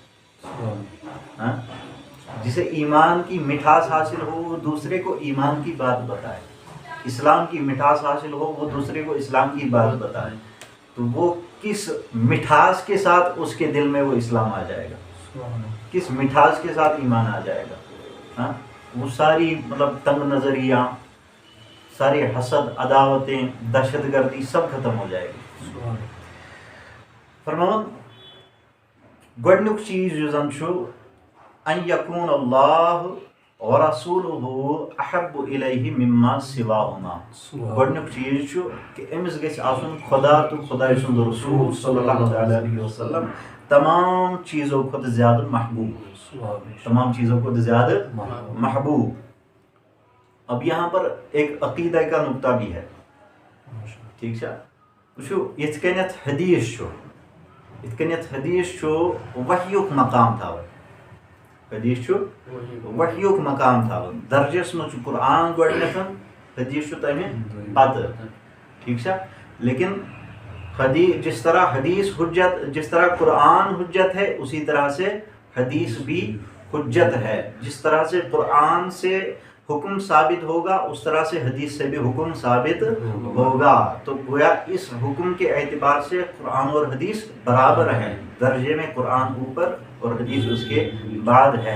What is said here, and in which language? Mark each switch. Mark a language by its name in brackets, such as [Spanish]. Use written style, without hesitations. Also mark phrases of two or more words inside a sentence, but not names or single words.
[Urdu] جسے ایمان کی مٹھاس حاصل ہو وہ دوسرے کو ایمان کی بات بتائے، اسلام کی مٹھاس حاصل ہو وہ دوسرے کو اسلام کی بات بتائے، تو وہ کس مٹھاس کے ساتھ اس کے دل میں وہ اسلام آ جائے گا، کس مٹھاس کے ساتھ ایمان آ جائے گا. وہ ساری مطلب تنگ نظریاں، ساری حسد، عداوتیں، دہشت گردی سب ختم ہو جائے گی. [Kashmiri] فرماؤں گۄڈنیُک چیٖز یُس زن چھُ [Arabic] ان یکون اللہ ورسولہ احب الیہ مما سواہما. [Kashmiri] گۄڈنیُک چیٖز چھُ کہ أمِس گژھِ آسُن خدا تہٕ خۄداے سُنٛد رسول صلی اللہ علیہ وسلم [Urdu] تمام چیزوں [Kashmiri] کھۄتہٕ زیادٕ محبوب، [Urdu] تمام چیزوں [Kashmiri] کھۄتہٕ زیادٕ محبوب. [Urdu] اب یہاں پر ایک عقیدہ کا نقطہ بھی ہے. [Kashmiri] ٹھیک چھا. وٕچھِو یِتھ کٔنٮ۪تھ حدیث چھُ، یِتھ کٔنٮ۪تھ حدیث چھُ وحیُک مقام تھاوان، حدیث چھُ وحیُک مقام تھاوان. درجس منٛز چھُ قرآن گۄڈنٮ۪تھ، حدیث چھُ تمہِ پتہٕ. ٹھیک چھا. [Urdu] لیکن حدیث جس طرح حدیث حجت، جس طرح قرآن حجت ہے اسی طرح سے حدیث بھی حجت ہے. جس طرح سے قرآن سے حکم ثابت ہوگا اس طرح سے حدیث سے بھی حکم ثابت ہوگا. تو گویا اس حکم کے اعتبار سے قرآن اور حدیث برابر ہیں، درجے میں قرآن اوپر اور حدیث اس کے بعد ہے.